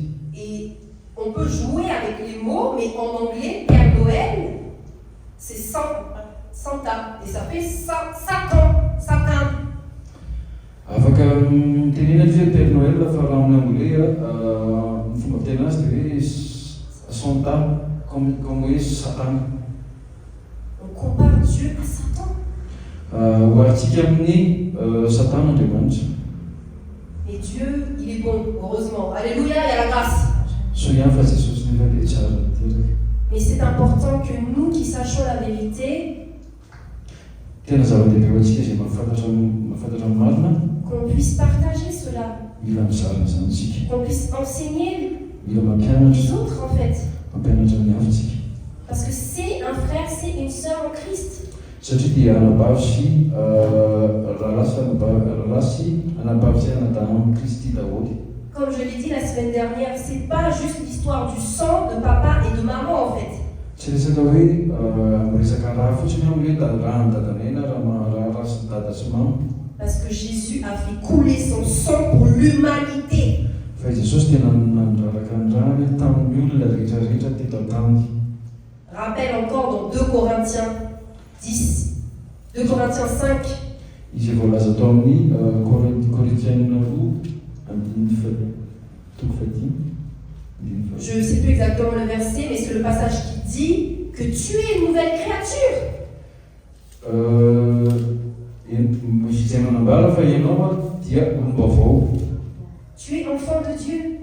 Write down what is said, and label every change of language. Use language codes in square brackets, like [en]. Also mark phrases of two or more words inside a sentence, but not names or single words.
[fr] Et on peut jouer avec les mots, mais en anglais, Père Noël, c'est Santa, et ça fait Satan. [mg] Afaka mitenena hoe Père Noël fa raha amin'ny anglais ny fomba fitena azy dia hoe Santa comme hoe Satan. [fr] On compare Dieu à Satan. [mg] Hoaritsika amin'ny Satan Andriamanitra. [fr] Mais Dieu, il est bon, heureusement. Alléluia, il y a la grâce. [mg] Soignant fa Jesosy nefa dia tsara teraka. [fr] Mais c'est important que nous qui sachions la vérité, [mg] Tena zava-dehibe ho antsika izay mahafantatra ny marina. [fr] qu'on puisse partager cela, [mg] Mila mizarana zany tsika. [fr] qu'on puisse enseigner [mg] Mila [fr] les [mg] mampianatra, [fr] autres en fait. [mg] mampianatra ny hafa tsika. [fr] Parce que c'est un frère, c'est une sœur en Christ. [mg] Satria dia anabavy sy rahalahy sy anabavy sy anadahy amin'ny Kristy daholo. [fr] Comme je l'ai dit la semaine dernière, c'est pas juste l'histoire du sang de papa et de maman en fait. [mg] Tsy resaka hoe resaka raha fotsiny amin'ny hoe raha ny dadanay na raha sy ny dada sy mama. [fr] Parce que Jésus a fait couler son sang pour l'humanité. [mg] Fa Jesosy tena nandraraka ny rany tamin'ny olona rehetrarehetra teto an-tany. [fr] Rappelle encore dans 2 Corinthiens 10, 2 Corinthiens 5. [mg] Izy voalaza tao amin'ny Corinthiens 2:10. [fr] Je ne sais plus exactement le verset, mais c'est le passage qui dit que tu es une nouvelle créature. Tu es enfant de Dieu.